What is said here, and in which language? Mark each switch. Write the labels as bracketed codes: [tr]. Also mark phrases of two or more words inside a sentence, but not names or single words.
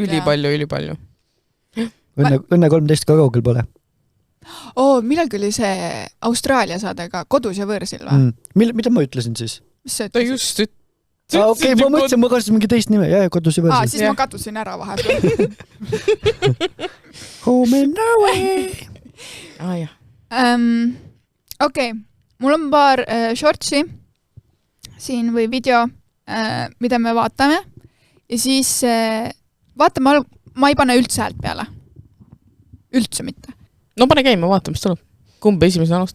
[et] Ülipalju. Õnne 13 ka kaugel pole. Millalgi oli see Austraalia saade ka kodus ja võõrsil või? Mida ma ütlesin siis? Mis see Ta ütlesid? just Okei, ma mõtlesin, ma kasutasin mingi teist nime. Jah, kodus ja võõrsil. Siis ma katusin ära vahepeal. [en] Home and away. [et] Okei, mul on paar shortsi siin või video, mida me vaatame ja siis vaatame, ma ei pane üldse häält peale. Üldse mitte. No pane käima, vaatame, mis tuleb. Kumb esimesena alustab?